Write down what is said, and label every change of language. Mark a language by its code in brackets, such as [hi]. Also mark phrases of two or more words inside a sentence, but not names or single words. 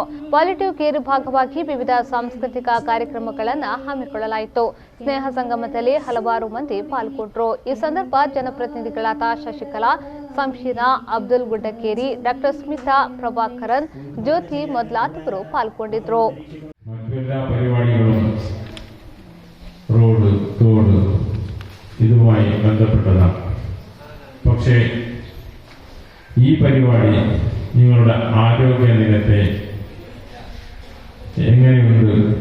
[en] palliative care [kn] ಭಾಗವಾಗಿ ವಿವಿಧ ಸಾಂಸ್ಕೃತಿಕ ಕಾರ್ಯಕ್ರಮಗಳನ್ನು ಹಮ್ಮಿಕೊಳ್ಳಲಾಯಿತು. ಸ್ನೇಹ ಸಂಗಮದಲ್ಲಿ ಹಲವಾರು ಮಂದಿ ಪಾಲ್ಗೊಂಡರು. ಈ ಸಂದರ್ಭ ಜನಪ್ರತಿನಿಧಿಗಳಾದ ಶಶಿಕಲಾ, ಸಂಶೀನಾ, ಅಬ್ದುಲ್ ಗುಡ್ಡಕೇರಿ, ಡಾಕ್ಟರ್ ಸ್ಮಿತಾ, ಪ್ರಭಾಕರನ್, ಜ್ಯೋತಿ ಮೊದಲಾದವರು ಪಾಲ್ಗೊಂಡಿದ್ದರು. [ml] റോഡ് തോട് ഇതുമായി ബന്ധപ്പെട്ടതാണ്. പക്ഷേ ഈ പരിപാടി നിങ്ങളുടെ ആരോഗ്യ നിലത്തെ എങ്ങനെയുണ്ട്?